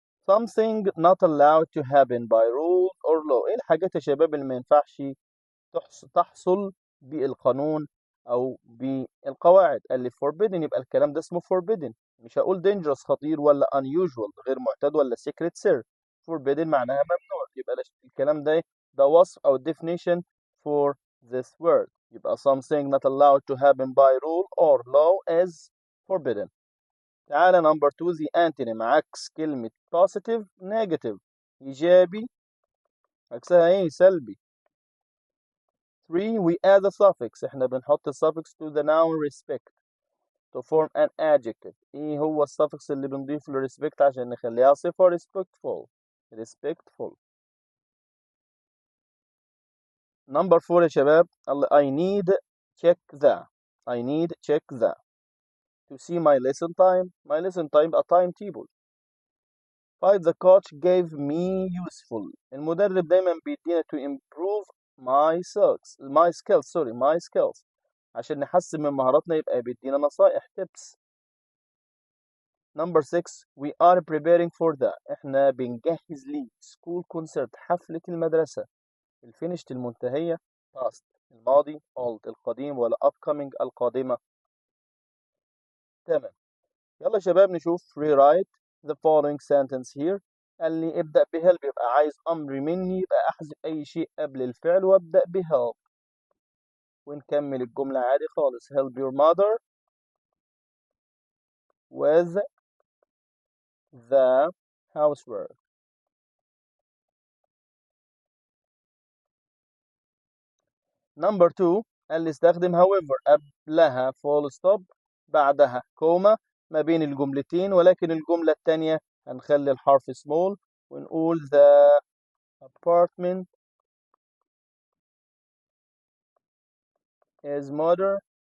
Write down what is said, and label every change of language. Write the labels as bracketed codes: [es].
[en] something not allowed to happen by rule or law، [ar] ايه الحاجات يا شباب اللي ما ينفعش تحصل بالقانون او بالقواعد؟ قال لي forbidden، يبقى الكلام ده اسمه forbidden. مش هقول dangerous خطير، ولا unusual غير معتاد، ولا secret sir. forbidden معناها ممنوع، يبقى الكلام ده ده وصف او [en] definition for this word. يبقى something not allowed to happen by rule or law is forbidden. [ar] تعالى نمبر 2 [en] the antonym، [ar] عكس كلمة positive negative، إيجابي عكسها إيه؟ سلبي. [en] 3 we add a suffix، [ar] إحنا بنحط [en] suffix to the noun respect to form an adjective. [ar] إيه هو الsuffix اللي بنضيفه ل respect عشان نخليها صفة؟ respectful. [en] respectful. Number 4 [ar] يا شباب [en] I need check the، I need check the to see my lesson time. my lesson time a timetable. [ar] 5 [en] the coach gave me useful، [ar] المدرب دايما بيدينا [en] to improve my skills [ar] عشان نحسن من مهاراتنا، يبقى بيدينا نصائح tips. [en] Number 6 we are preparing for the، [ar] احنا بنجهز لي [en] school concert، [ar] حفلة المدرسة. الفينيشت المنتهية past الماضي، old القديم، ولا upcoming القادمة. تمام. يلا يا شباب نشوف [en] rewrite the following sentence here. [ar] قال لي ابدأ بhelp، يبقى عايز أمر مني، يبقى أحذف أي شيء قبل الفعل وابدأ بhelp، ونكمل الجملة عادي خالص. [en] help your mother with the housework. [ar] number 2 قال لي استخدم however قبلها full stop، بعدها كوما ما بين الجملتين، ولكن الجملة التانية هنخلي الحرف small ونقول [en] the apartment is modern.